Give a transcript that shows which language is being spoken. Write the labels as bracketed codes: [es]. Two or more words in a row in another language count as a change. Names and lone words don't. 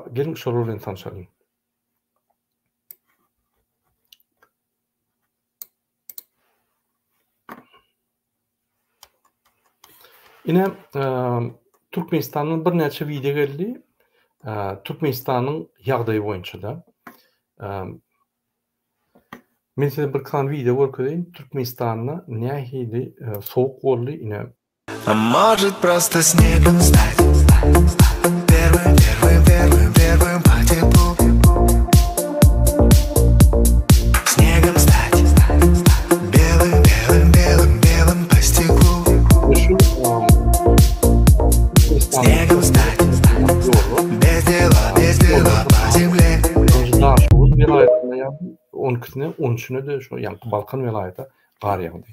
[tk] Gelin şol bilen tanışalım. Ine Türkmenistanyň bir näçe video geldi. Türkmenistanyň ýagdaýy boýunça da. Men size bir kan video görkezeyim. Türkmenistanyň nähili soğuk boldy ine. [ru] А может просто снегом стать первым по теплу. Снегом стать белым по стеклу. Снегом стать без дела по земле. [tk] Daşoğuz vilayetinde ýa-ni 12-sine 13-üne de şu ýa-ni Balkan vilayeti gar ýagdy.